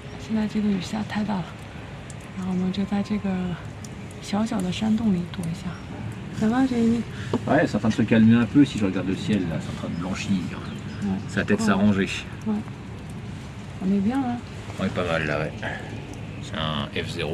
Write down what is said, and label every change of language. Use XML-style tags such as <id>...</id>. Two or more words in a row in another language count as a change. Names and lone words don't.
<zh>现在这个雨下太大了，然后我们就在这个小小的山洞里躲一下。</zh> <fr>Ça va, Jérémy? Ouais, c'est en train de se calmer un peu si je regarde le ciel, là, c'est en train de blanchir. Ouais. Ça va peut-être s'arranger. Ouais. On est bien là. On est pas mal là, ouais. C'est un F0.</fr>